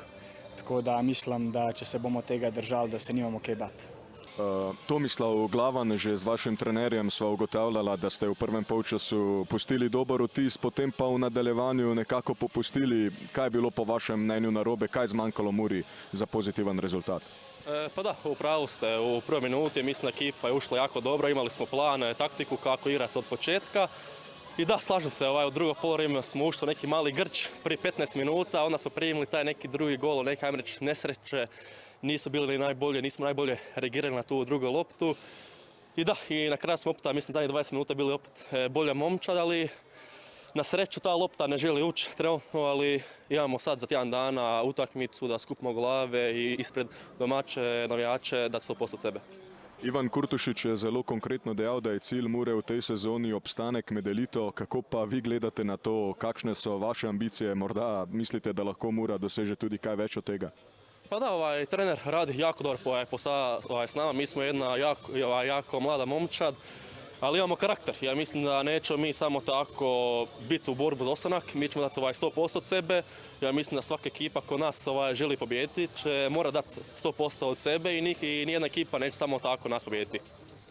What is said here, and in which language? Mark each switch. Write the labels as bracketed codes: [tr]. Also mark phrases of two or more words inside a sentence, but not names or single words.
[sl] Tako da mislim, da če se bomo tega držali, da se nimamo kaj bati. Tomislav Glavan, že z vašim trenerjem sva ugotavljala, da ste v prvem polčasu pustili dober vtis, potem pa v nadaljevanju nekako popustili. Kaj je bilo po vašem mnenju narobe, kaj je zmanjkalo Muri za pozitivan rezultat? [hr] Pa da, u pravu ste. U prvoj minuti mislim da ekipa je ušla jako dobro, imali smo plan, taktiku kako igrati od početka. I da, slažem se, u drugo poluvreme smo ušli u neki mali grč, prvi 15 minuta, onda smo primili taj neki drugi gol, neke, ajmo reći, nesreće. Nisu bili najbolje, nismo najbolje reagirali na tu drugu loptu. I da, i na kraju smo opet, mislim, zadnjih 20 minuta bili opet bolja momčad, ali na sreću ta lopta ne želi ući trenutno, ali imamo sad za tjedan dana utakmicu da skupimo glave i ispred domaće navijače da 100% od sebe. [sl] Ivan Kurtušič je zelo konkretno dejal, da je cilj Mure v tej sezoni obstanek med elito. Kako pa vi gledate na to, kakšne so vaše ambicije? Morda mislite, da lahko Mura doseže tudi kaj več od tega? [hr] Pa da, trener radi jako dobro posao s nama. Mi smo jedna jako mlada momčad. ali imamo karakter. Ja mislim da nećemo mi samo tako biti u borbu za ostanak, mi ćemo dati 100% od sebe. Ja mislim da svaka ekipa kod nas želi pobijediti, će mora dati 100% od sebe i nijedna ekipa neće samo tako nas pobijediti.